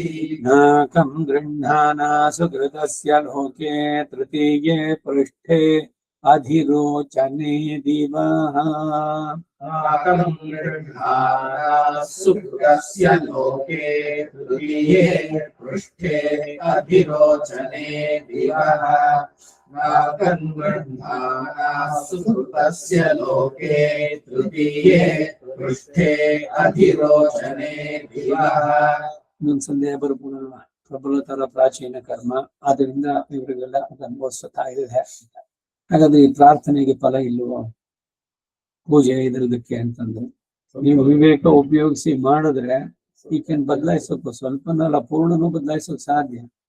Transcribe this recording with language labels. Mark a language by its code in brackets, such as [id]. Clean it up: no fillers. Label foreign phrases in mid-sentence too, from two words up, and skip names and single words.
[sa] ನಾಕಂ ಗೃಹ್ಣಾನಾ ಸುಕೃತಸ್ಯ ಲೋಕೆ ತೃತೀಯೇ ಪೃಷ್ಠೆ ಅಧಿರೋಚನೆ ದಿವಃ. ನಾಕಂ ಗೃಹ್ಣಾನಾ ಸುಕೃತಸ್ಯ ಲೋಕೆ ತೃತೀಯೇ ಪೃಷ್ಠೆ ಅಧಿರೋಚನೆ ದಿವಃ. ನಾಕಂ ಗೃಹ್ಣಾನಾ ಸುಕೃತಸ್ಯ ಲೋಕೆ ತೃತೀಯೇ ಪೃಷ್ಠೆ ಅಧಿರೋಚನೆ ದಿವಃ. [kn] ಇನ್ನೊಂದು ಸಂದೇಹ ಬರ್ಬೋದಲ್ವ, ಪ್ರಬಲತರ ಪ್ರಾಚೀನ ಕರ್ಮ, ಆದ್ರಿಂದ ಇವರಿಗೆಲ್ಲ ಅದು ಅನುಭವಿಸ್ತಾ ಇದೆ. ಹಾಗಾದ್ರೆ ಈ ಪ್ರಾರ್ಥನೆಗೆ ಫಲ ಇಲ್ವೋ ಪೂಜೆ ಇದ್ರದಕ್ಕೆ ಅಂತಂದ್ರೆ, ನೀವು ವಿವೇಕ ಉಪಯೋಗಿಸಿ ಮಾಡಿದ್ರೆ ಈಕೆನ್ ಬದಲಾಯಿಸೋಕು ಸ್ವಲ್ಪನಲ್ಲ ಪೂರ್ಣನೂ ಬದಲಾಯಿಸೋಕ್ ಸಾಧ್ಯ.